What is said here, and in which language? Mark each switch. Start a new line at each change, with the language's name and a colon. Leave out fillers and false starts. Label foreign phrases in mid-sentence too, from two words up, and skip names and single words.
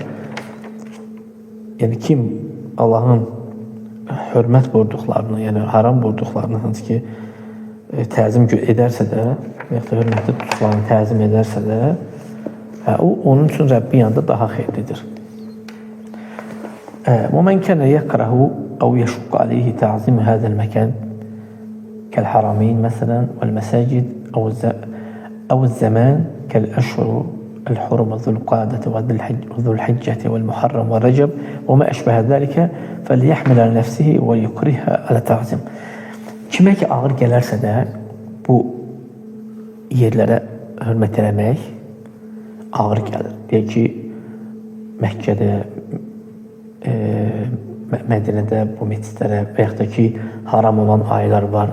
Azerbaijani: Yəni kim Allahın hörmət buyurduqlarını, yəni haram buyurduqlarını hansı ki təzim edərsə də, və ya da hörmətli tutduqlarını təzim edərsə də, o onun üçün Rəbbi yanında daha xeyirlidir.
Arabic: ومن كان يكره أو يشق عليه تعظيم هذا المكان كالحرمين مثلا والمساجد أو الزمان كالأشهر الحرم ذو القعدة وذو الحجة والمحرم والرجب وما أشبه ذلك فليحمل على نفسه ويكرهها على تعظيم.
Azerbaijani: Kimə ki ağır gələrsə də bu yerlərə hörmət eləmək ağır gəlir. Deyək ki, Məkkədə, Mədinədə bu məscidlərə və yaxud da ki, haram olan aylar var.